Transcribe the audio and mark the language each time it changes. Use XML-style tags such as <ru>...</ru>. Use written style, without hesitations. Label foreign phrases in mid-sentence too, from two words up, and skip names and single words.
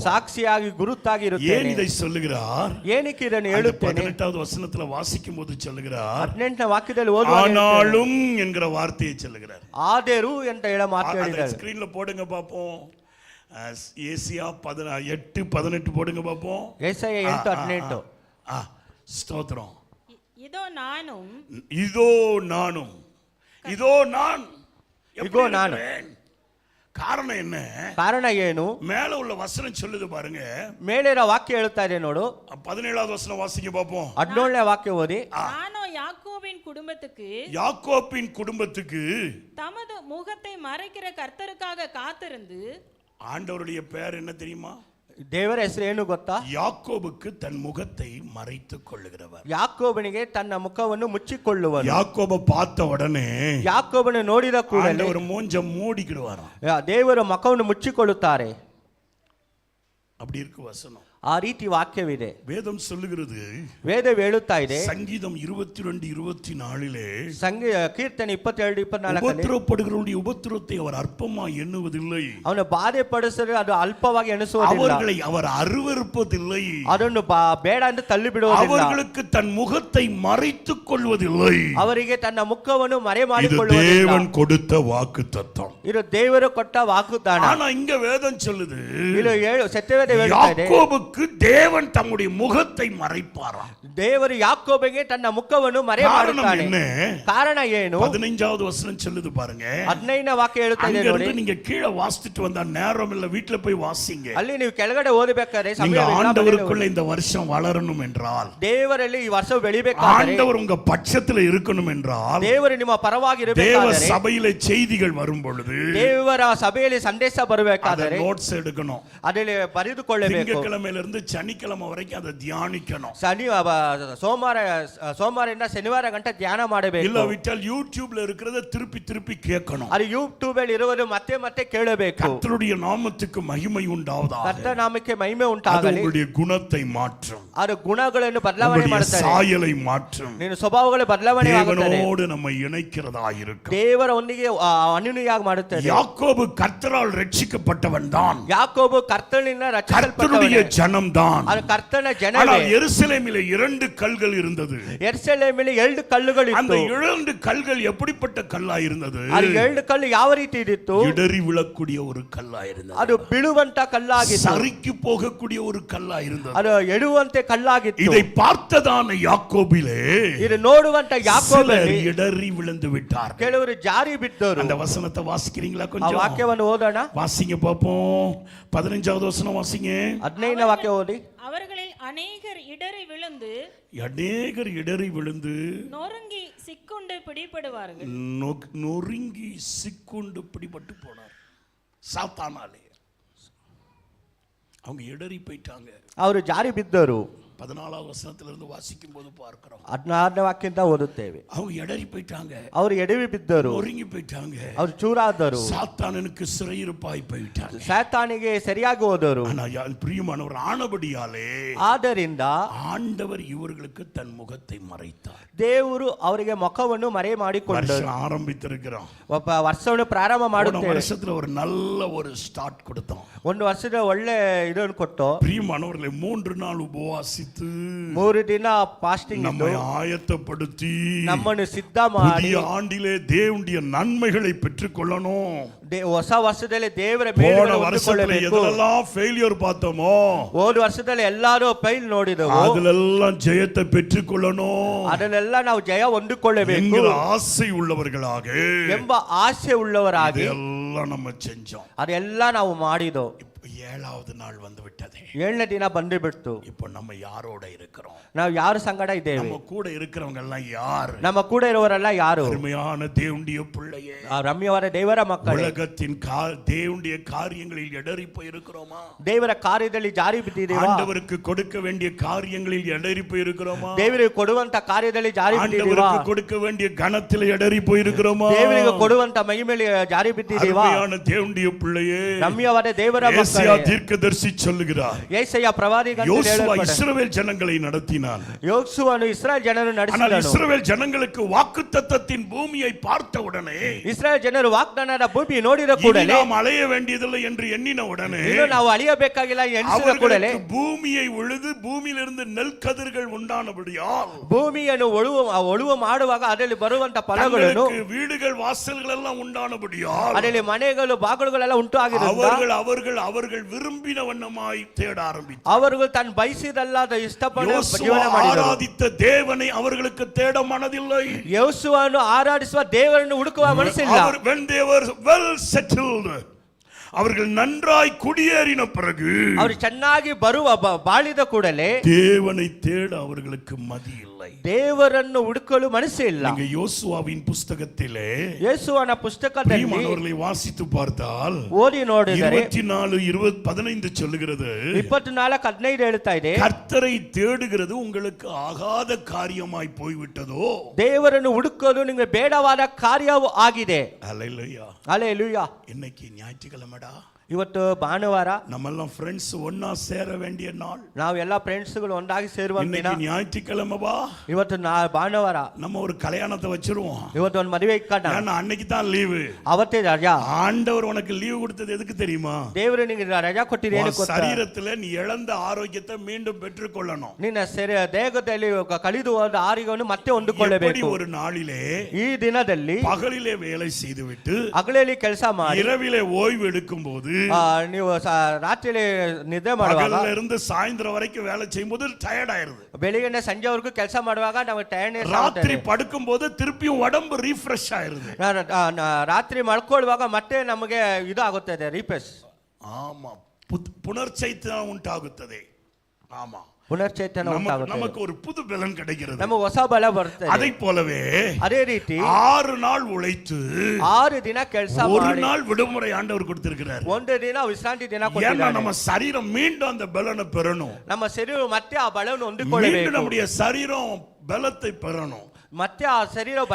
<kn>ಸಾಕ್ಷಿಯಾಗಿ ಗುರುತಾಗಿ</kn> <ta>ஏன்</ta> <kn>ಇರುತ್ತೇನೆ.</kn> <ta>இதை சொல்லுகிறார்?</ta> <kn>ಏನಕ್ಕೆ ಇದನ್ನು</kn> <ta>அந்த</ta> <kn>ಹೇಳುತ್ತೇನೆ?</kn> <ta>18வது வசனத்துல வாசிக்கும் போது சொல்லுகிறார்,</ta> <kn>18ನೇ ವಾಕ್ಯದಲ್ಲಿ ಓದುವಾಗ</kn> <ta>ஆனாலும் என்கிற வார்த்தையை சொல்லுகிறார்.</ta> <kn>ಆದರೂ ಅಂತ ಹೇಳ ಮಾತು ಹೇಳಿದ್ದಾರೆ.</kn> <ta>ஸ்கிரீன்ல போடுங்க பாப்போம். ஏசியா 8:18 போடுங்க பாப்போம்.</ta> <kn>ಯೆಶಾಯ 8:18.</kn> <ta>ஸ்தோத்திரம். இதோ நானும் இதோ நானும், இதோ நான், இதோ நான். இருக்கிறேன். காரணம் என்ன?</ta> <kn>ಕಾರಣ ಏನು?</kn> <ta>மேல உள்ள வசனம் சொல்லுது பாருங்க.</ta> <kn>ಮೇಲಿರೋ ವಾಕ್ಯ ಹೇಳ್ತಾ ಇದೆ ನೋಡು.</kn> <ta>17வது வசனம் வாசிங்க பாப்போம்.</ta> <kn>17ನೇ ವಾಕ್ಯ ಓದಿ.</kn> <ta>நானோ யாக்கோபின் குடும்பத்துக்கு யாக்கோபின் குடும்பத்துக்கு தமது முகத்தை மறைக்கிற கர்த்தருக்காக காத்திருந்து. ஆண்டவருடைய பெயர் என்ன தெரியுமா?</ta> <kn>ದೇವರ ಹೆಸರು ಏನು ಗೊತ್ತಾ?</kn> <ta>யாக்கோபுக்கு தன் முகத்தை மறைத்துக் கொள்ளுகிறவர்.</ta> <kn>ಯಾಕೋಬನಿಗೆ ತನ್ನ ಮುಖವನ್ನು ಮುಚ್ಚಿಕೊಳ್ಳುವನು.</kn> <ta>யாக்கோப பார்த்த உடனே</ta> <kn>ಯಾಕೋಬನು ನೋಡಿದ ಕೂಡಲೇ</kn> <ta>ஆண்டவர் மூஞ்ச மூடிக்கிடுவாராம்.</ta> <kn>ದೇವರು ಮುಖವನ್ನು ಮುಚ್ಚಿಕೊಳ್ಳುತ್ತಾರೆ.</kn> <ta>அப்படி இருக்கு வசனம்.</ta> <kn>ಆ ರೀತಿ ವಾಕ್ಯವಿದೆ.</kn> <ta>வேதம் சொல்லுகிறது,</ta> <kn>ವೇದ ಹೇಳುತ್ತಾ ಇದೆ,</kn> <ta>சங்கீதம் 22:24</ta> <kn>ಕೀರ್ತನೆ 22:24</kn> <ta>உபத்திரப்படுகிறவருடைய உபத்திரத்தை அவர் அற்பமா எண்ணுவதில்லை.</ta> <kn>ಅವನು ಬಾಧೆ ಪಡಿಸಿದ್ರೆ ಅದು ಅಲ್ಪವಾಗಿ ಎಣಿಸುವುದಿಲ್ಲ.</kn> <ta>அவர்களை அவர் அருவருப்பதில்லை.</ta> <kn>ಅದನ್ನು ಬೇಡ ಎಂದು ತಳ್ಳಿ ಬಿಡುವುದಿಲ್ಲ.</kn> <ta>அவர்களுக்கு தன் முகத்தை மறைத்துக் கொள்வதில்லை.</ta> <kn>ಅವರಿಗೆ ತನ್ನ ಮುಖವನ್ನು ಮರೆ</kn> <ta>இது</ta> <kn>ಮಾಡಿಕೊಳ್ಳುವುದಿಲ್ಲ.</kn> <ta>தேவன் கொடுத்த வாக்குத்தத்தம்.</ta> <kn>ಇದು ದೇವರು ಕೊಟ್ಟ ವಾಗ್ದಾನ.</kn> <ta>ஆனா இங்க வேதம் சொல்லுது,</ta> <kn>ಇದು ಸತ್ಯವೇದ ಹೇಳುತ್ತಾ ಇದೆ,</kn> <ta>யாக்கோபுக்கு தேவன் தம்முடைய முகத்தை மறைப்பாராம்.</ta> <kn>ದೇವರು ಯಾಕೋಬನಿಗೆ ತನ್ನ ಮುಖವನ್ನು ಮರೆ ಮಾಡುತ್ತಾನೆ. ಕಾರಣ ಏನು?</kn> <ta>15வது வசனம் சொல்லுது பாருங்க.</ta> <kn>15ನೇ ವಾಕ್ಯ ಹೇಳುತ್ತಾ ಇದೆ ನೋಡಿ.</kn> <ta>நீங்க கீழே வாசிட்டு வந்தா நேரம் இல்ல, வீட்ல போய் வாசிங்க.</ta> <kn>ಅಲ್ಲಿ ನೀವು ಕೆಳಗಡೆ ಓದಬೇಕಾದ್ರೆ</kn> <ta>நீங்க</ta> <kn>ಸಮಯವಿಲ್ಲ.</kn> <ta>ஆண்டவருக்குள்ள இந்த வருஷம் வளரணும் என்றால்,</ta> <kn>ದೇವರಲ್ಲಿ ಈ ವರ್ಷ ಬೆಳಿಬೇಕಾದರೆ,</kn> <ta>ஆண்டவர் உங்க பட்சத்துல இருக்கணும் என்றால்,</ta> <kn>ದೇವರು ನಿಮ್ಮ ಪರವಾಗಿ</kn> <ta>தேவ</ta> <kn>ಇರಬೇಕಾದರೆ,</kn> <ta>சபையில செய்திகள் வரும் பொழுது</ta> <kn>ದೇವರ ಸಭೆಯಲ್ಲಿ ಸಂದೇಶ ಬರಬೇಕಾದರೆ</kn> <ta>நோட்ஸ் எடுக்கணும்.</ta> <kn>ಅದರಲ್ಲಿ ಬರೆದುಕೊಳ್ಳಬೇಕು.</kn> <ta>திங்கட்கிழமையில இருந்து சனிக்கிழமை வரைக்கும் அதை தியானிக்கணும்.</ta> <kn>ಸೋಮವಾರದಿಂದ ಶನಿವಾರ ಗಂಟೆ ಧ್ಯಾನ ಮಾಡಬೇಕು.</kn> <ta>இல்லாவிட்டால் யூடியூப்ல இருக்கிறத திருப்பி திருப்பி கேட்கணும்.</ta> <kn>ಅದು ಯೂಟ್ಯೂಬ್ ಅಲ್ಲಿ ಇರುವುದು ಮತ್ತೆ ಮತ್ತೆ ಕೇಳಬೇಕು.</kn> <ta>கர்த்தருடைய நாமத்துக்கு மகிமை உண்டாவதாக.</ta> <kn>ಕರ್ತನ ನಾಮಕ್ಕೆ ಮಹಿಮೆ</kn> <ta>அது</ta> <kn>ಉಂಟಾಗಲಿ.</kn> <ta>உங்களுடைய குணத்தை மாற்றும்.</ta> <kn>ಅದು ಗುಣಗಳನ್ನು ಬದಲಾವಣೆ</kn> <ta>உங்களுடைய</ta> <kn>ಮಾಡುತ್ತದೆ.</kn> <ta>சாயலை மாற்றும்.</ta> <kn>ನಿನ್ನ ಸ್ವಭಾವಗಳು ಬದಲಾವಣೆ ಆಗುತ್ತದೆ.</kn> <ta>தேவனோடு நம்மை இணைக்கிறதா இருக்கும்.</ta> <kn>ದೇವರ ಒಂದಿಗೆ ಅನ್ಯೋನ್ಯವಾಗಿ ಮಾಡುತ್ತದೆ.</kn> <ta>யாக்கோபு கர்த்தரால் ரட்சிக்கப்பட்டவன் தான்.</ta> <kn>ಯಾಕೋಬು ಕರ್ತನಿಂದ</kn> <ta>கர்த்தருடைய</ta> <kn>ರಕ್ಷಿಸಲ್ಪಟ್ಟವನು.</kn> <ta>ஜனம் தான்.</ta> <kn>ಅದು ಕರ್ತನ ಜನವೇ.</kn> <ta>ஆனால் எருசலேமிலே 2 கல்கள் இருந்தது.</ta> <kn>ಯೆರೂಸಲೇಮಿನಲ್ಲಿ 2 ಕಲ್ಲುಗಳು</kn> <ta>அந்த</ta> <kn>ಇತ್ತು.</kn> <ta>2 கல்கள் எப்படிப்பட்ட கல்லா இருந்தது?</ta> <kn>ಅದು 2 ಕಲ್ಲು ಯಾವ ರೀತಿ ಇತ್ತು?</kn> <ta>இடறி விழக்கூடிய ஒரு கல்லா இருந்தது.</ta> <kn>ಅದು ಬೀಳುವಂತ ಕಲ್ಲಾಗಿತ್ತು.</kn> <ta>சறுக்கி போகக்கூடிய ஒரு கல்லா இருந்தது.</ta> <kn>ಅದು ಎಡುವಂತೆ ಕಲ್ಲಾಗಿತ್ತು.</kn> <ta>இதை பார்த்ததான யாக்கோபிலே</ta> <kn>ಇದು ನೋಡುವಂತ ಯಾಕೋಬಲ್ಲಿ</kn> <ta>இடறி விழுந்து விட்டார்.</ta> <kn>ಕೆಲವರು ಜಾರಿ ಬಿದ್ದರು.</kn> <ta>அந்த வசனத்தை வாசிக்கிறீங்களா?</ta> <kn>ಆ</kn> <ta>கொஞ்சம்</ta> <kn>ವಾಕ್ಯವನ್ನು ಓದೋಣ.</kn> <ta>வாசிங்க பாப்போம். 15வது வசனம் வாசிங்க.</ta> <kn>15ನೇ ವಾಕ್ಯ ಓದಿ.</kn> <ta>அவர்களில் அநேகர் இடறி விழுந்து நொறுங்கி சிக்குண்டு பிடிபடுவார்கள். நொறுங்கி சிக்குண்டு பிடிபட்டு போனார் சாத்தானாலே. அவங்க இடறி போயிட்டாங்க.</ta> <kn>ಅವರು ಜಾರಿ ಬಿದ್ದರು.</kn> <ta>14வது வசனத்திலிருந்து வாசிக்கும் போது பார்க்கிறோம்.</ta> <kn>16ನೇ ವಾಕ್ಯದಿಂದ ಓದುತ್ತೇವೆ.</kn> <ta>அவங்க இடறி போயிட்டாங்க.</ta> <kn>ಅವರು ಎಡವಿ ಬಿದ್ದರು.</kn> <ta>நொறுங்கி போயிட்டாங்க.</ta> <kn>ಅವರು ಚೂರಾದರು.</kn> <ta>சாத்தானுக்கு சிறையிருப்பாய் போயிட்டாங்க.</ta> <kn>ಸಾತಾನಿಗೆ ಸರಿಯಾಗಿ ಹೋದರು.</kn> <ta>ஆனா பிரியமானவர் ஆனபடியாலே</ta> <kn>ಆದ್ದರಿಂದ</kn> <ta>ஆண்டவர் இவர்களுக்கு தன் முகத்தை மறைத்தார்.</ta> <kn>ದೇವರು ಅವರಿಗೆ ಮುಖವನ್ನು ಮರೆ ಮಾಡಿಕೊಂಡರು.</kn> <ta>வருஷம் ஆரம்பித்திருக்கிறோம்.</ta> <kn>ಒಬ್ಬ ವರ್ಷವನ್ನು ಪ್ರಾರಂಭ ಮಾಡುತ್ತೇವೆ.</kn> <ta>வருஷத்துல ஒரு நல்ல ஒரு ஸ்டார்ட் கொடுத்தோம்.</ta> <kn>ಒಂದು ವರ್ಷದ ಒಳ್ಳೆ ಇದನ್ನು ಕೊಟ್ಟು</kn> <ta>பிரியமானவர்களை 3 நாள் உபவாசித்து</ta> <kn>3 ದಿನ ಫಾಸ್ಟಿಂಗ್</kn> <ta>நம்மை ஆயத்தப்படுத்தி</ta> <kn>ನಮ್ಮನ್ನು ಸಿದ್ಧ ಮಾಡಿ</kn> <ta>புதிய ஆண்டிலே தேவனுடைய நன்மைகளை பெற்றுக்கொள்ளணும்.</ta> <kn>ಹೊಸ ವರ್ಷದಲ್ಲಿ ದೇವರ</kn> <ta>போன</ta> <kn>ಮೇಲುಗಳನ್ನು</kn> <ta>வருஷத்துல</ta> <kn>ಹೊಂದಿಕೊಳ್ಳಬೇಕು.</kn> <ta>எதெல்லாம் ஃபெயிலியர் பார்த்தோமோ</ta> <kn>ಹೋದ ವರ್ಷದಲ್ಲಿ ಎಲ್ಲರೂ ಫೈಲ್ ನೋಡಿದೆವು.</kn> <ta>ಅದೆல்லாம் ஜெயத்தை பெற்றுக்கொள்ளணும்</ta> <kn>ಅದನ್ನೆಲ್ಲ ನಾವು ಜಯ ಹೊಂದಿಕೊಳ್ಳಬೇಕು</kn> <ta>என்கிற ஆசை உள்ளவர்களாக</ta> <kn>ಎಂಬ ಆಸೆ ಉಳ್ಳವರಾಗಿ</kn> <ta>இதெல்லாம் நம்ம செஞ்சோம்.</ta> <kn>ಅದೆಲ್ಲ ನಾವು ಮಾಡಿದೆವು.</kn> <ta>7வது நாள் வந்து விட்டதே.</ta> <kn>7ನೇ ದಿನ ಬಂದು ಬಿಡ್ತು.</kn> <ta>இப்போ நம்ம யாரோட இருக்கிறோம்?</ta> <kn>ನಾವು ಯಾರ ಸಂಗಡ ಇದ್ದೇವೆ?</kn> <ta>நம்ம கூட இருக்கிறவங்க எல்லாம் யார்?</ta> <kn>ನಮ್ಮ ಕೂಡ ಇರುವವರೆಲ್ಲ ಯಾರು?</kn> <ta>அருமையான தேவனுடைய பிள்ளையே,</ta> <kn>ರಮ್ಯವಾದ ದೇವರ ಮಕ್ಕಳೇ,</kn> <ta>உலகத்தின் தேவனுடைய காரியங்களில் இடறி போய் இருக்கிறோமா?</ta> <kn>ದೇವರ ಕಾರ್ಯದಲ್ಲಿ ಜಾರಿ ಬಿದ್ದಿದ್ದೇವಾ?</kn> <ta>ஆண்டவருக்கு கொடுக்க வேண்டிய காரியங்களில் இடறி போய் இருக்கிறோமா?</ta> <kn>ದೇವರಿಗೆ ಕೊಡುವಂತ ಕಾರ್ಯದಲ್ಲಿ ಜಾರಿ ಬಿದ್ದಿದ್ದೇವಾ?</kn> <ta>ஆண்டவருக்கு கொடுக்க வேண்டிய கனத்தில் இடறி போய் இருக்கிறோமா?</ta> <kn>ದೇವರಿಗೆ ಕೊಡುವಂತ ಮಹಿಮೆಯಲ್ಲಿ ಜಾರಿ ಬಿದ್ದಿದ್ದೇವಾ?</kn> <ta>அருமையான தேவனுடைய பிள்ளையே,</ta> <kn>ರಮ್ಯವಾದ ದೇವರ ಮಕ್ಕಳೇ,</kn> <ta>ஏசாயா தீர்க்கதரிசி சொல்லுகிறார்,</ta> <kn>ಯೆಶಾಯ ಪ್ರವಾದಿಗಂತ</kn> <ta>யோசுவா</ta> <kn>ಹೇಳಲ್ಪಟ್ಟ</kn> <ta>இஸ்ரவேல் ஜனங்களை நடத்தினான்.</ta> <kn>ಯೋಸುವನು ಇಸ್ರಾಯೇಲ್ ಜನರನ್ನು</kn> <ta>ஆனால்</ta> <kn>ನಡೆಸಿದನು.</kn> <ta>இஸ்ரவேல் ஜனங்களுக்கு வாக்குத்தத்தத்தின் பூமியை பார்த்த உடனே,</ta> <kn>ಇಸ್ರಾಯೇಲ್ ಜನರು ವಾಗ್ದಾನದ ಭೂಮಿ ನೋಡಿದ ಕೂಡಲೇ,</kn> <ta>நாம் அலைய வேண்டியதில்லை என்று எண்ணின உடனே,</ta> <kn>ಇನ್ನು ನಾವು ಅಳಿಯಬೇಕಾಗಿಲ್ಲ ಎಣಿಸಿದ ಕೂಡಲೇ,</kn> <ta>அவர்களுக்கு பூமியை உழுது பூமியிலிருந்து நெல் கதிர்கள் உண்டானபடியால்</ta> <kn>ಭೂಮಿಯನ್ನು ಒಳುವ ಮಾಡುವಾಗ ಅದರಲ್ಲಿ ಬರುವಂತ ಫಲಗಳನ್ನು,</kn> <ta>தங்களுக்கு வீடுகள் வாசல்கள் எல்லாம் உண்டானபடியால்</ta> <kn>ಅದರಲ್ಲಿ ಮನೆಗಳು ಬಾಗಿಲುಗಳೆಲ್ಲ ಉಂಟು ಆಗಿದ್ದರಿಂದ</kn> <ta>அவர்கள் விரும்பின வண்ணமாய் தேட ஆரம்பித்தார். அவர்கள் தான்</ta> <kn>ಬಯಸಿದಲ್ಲಾದ ಇಷ್ಟಪಟ್ಟು</kn> <ta>யோசுவா</ta> <kn>ಜೀವನ ಮಾಡಿದರು.</kn> <ta>ஆராதித்த தேவனை அவர்களுக்கு தேட மனதில்லை.</ta> <kn>ಯೆಹೋವನನ್ನು ಆರಾಧಿಸುವ ದೇವರನ್ನು ಹುಡುಕುವ ಮನಸ್ಸಿಲ್ಲ.</kn> <en>when they were well settled,</en> <ta>அவர்கள் நன்றாய் குடியேறின பிறகு,</ta> <kn>ಅವರು ಚೆನ್ನಾಗಿ ಬಾಳಿದ ಕೂಡಲೇ</kn> <ta>தேவனை தேட அவர்களுக்கு மதி இல்லை.</ta> <kn>ದೇವರನ್ನು ಹುಡುಕಲು ಮನಸ್ಸೇ ಇಲ್ಲ.</kn> <ta>நீங்க யோசுவாவின் புஸ்தகத்திலே</ta> <kn>ಯೇಸುವನ ಪುಸ್ತಕದಲ್ಲಿ</kn> <ta>பிரியமானவர்களை வாசித்து பார்த்தால்</ta> <kn>ಓದಿ ನೋಡಿದರೆ</kn> <ta>24:15 சொல்லுகிறது,</ta> <kn>24:15 ಹೇಳ್ತಾ ಇದೆ,</kn> <ta>கர்த்தரை தேடுகிறது உங்களுக்கு ஆகாத காரியமாய் போய்விட்டதோ?</ta> <kn>ದೇವರನ್ನು ಹುಡುಕೋದು ನಿಮಗೆ ಬೇಡವಾದ ಕಾರ್ಯವೂ ಆಗಿದೆ.</kn> <ta>அல்லேலூயா.</ta> <kn>ಹಲ್ಲೆಲೂಯಾ.</kn> <ta>இன்னைக்கு ஞாயிற்றுக்கிழமைடா,</ta> <kn>ಇವತ್ತು ಭಾನುವಾರ,</kn> <ta>நம்மெல்லாம் ஃப்ரெண்ட்ஸ் ஒன்னா சேர வேண்டிய நாள்.</ta> <kn>ನಾವು ಎಲ್ಲ ಫ್ರೆಂಡ್ಸ್ಗಳು ಒಂದಾಗಿ ಸೇರುವ ದಿನ.</kn> <ta>இன்னைக்கு ஞாயிற்றுக்கிழமை ಬಾ,</ta> <kn>ಇವತ್ತು ಭಾನುವಾರ,</kn> <ta>நம்ம ஒரு கல்யாணத்தை வச்சிருவோம்.</ta> <kn>ಇವತ್ತು ಒಂದು ಮದುವೆ ಇಕ್ಕಣ,</kn> <ta>ஏன்னா அன்னைக்கு தான் லீவு.</ta> <kn>ಅವತ್ತೇ ರಜಾ.</kn> <ta>ஆண்டவர் உனக்கு லீவு கொடுத்தது எதுக்கு தெரியுமா?</ta> <kn>ದೇವರು ನಿನಗೆ ರಜಾ ಕೊಟ್ಟಿದ್ದು ಏನಕ್ಕೆ ಗೊತ್ತಾ?</kn> <ta>சரீரத்துல நீ இழந்த ஆரோக்கியத்தை மீண்டும் பெற்றுக்கொள்ளணும். ನಿನ್ನ ದೇಹದಲ್ಲಿ ಕಳೆದು ಹೋದ ಆರೋಗ್ಯವನ್ನು ಮತ್ತೆ ಹೊಂದಿಕೊಳ್ಳಬೇಕು. ஒரு நாளிலே ಈ ದಿನದಲ್ಲಿ பகலிலே வேலை செய்துவிட்டு ಹಗಲಲ್ಲಿ ಕೆಲಸ ಮಾಡಿ இரவிலே ஓய்வு எடுக்கும் போது, ನೀವು ರಾತ್ರಿ ನಿದ್ದೆ ಮಾಡುವಾಗ, பகல்ல இருந்து சாயந்தரம் வரைக்கும் வேலை செய்யும்போது டயர்ட் ஆயிருது.</ta> <kn>ಬೆಳಿಗ್ಗೆ ಸಂಜೆವರೆಗೂ ಕೆಲಸ ಮಾಡುವಾಗ ನಮಗೆ ಟಯರ್ಡ್ನೆಸ್</kn> <ta>ராத்திரி படுக்கும் போது திருப்பியும் உடம்பு ரிஃப்ரெஷ் ஆயிருது.</ta> <kn>ರಾತ್ರಿ ಮಲ್ಕೊಳ್ಳುವಾಗ ಮತ್ತೆ ನಮಗೆ ಇದು ಆಗುತ್ತದೆ, ರಿಫ್ರೆಶ್.</kn> <ta>ஆமா, புனர்ச்சைத்தனம் உண்டாಗುತ್ತದೆ. ஆமா,</ta> <kn>ಪುನರ್ಚೇತನ ಉಂಟಾಗುತ್ತದೆ.</kn> <ta>நமக்கு ஒரு புது பலன் கிடைக்கிறது.</ta> <kn>ನಮಗೆ ಹೊಸ ಬಲ ಬರುತ್ತದೆ.</kn> <ta>அதை போலவே</ta> <kn>ಅದೇ ರೀತಿ</kn> <ta>6 நாள் உழைத்து</ta> <kn>6 ದಿನ ಕೆಲಸ</kn> <ta>ஒரு</ta> <kn>ಮಾಡಿ</kn> <ta>நாள் விடுமுறை ஆண்டவர் கொடுத்திருக்கிறார்.</ta> <kn>ಒಂದು ದಿನ ವಿಶ್ರಾಂತಿ ದಿನ</kn> <ta>ஏன்னா</ta> <kn>ಕೊಟ್ಟಿದ್ದಾನೆ.</kn> <ta>நம்ம சரீரம் மீண்டும் அந்த பலனை பெறணும்.</ta> <kn>ನಮ್ಮ ಶರೀರ ಮತ್ತೆ ಆ ಬಲವನ್ನು</kn> <ta>மீண்டும்</ta> <kn>ಹೊಂದಿಕೊಳ್ಳಬೇಕು.</kn> <ta>நம்முடைய சரீரம் பலத்தை பெறணும்.</ta> <kn>ಮತ್ತೆ ಆ ಶರೀರ ಬಲ</kn>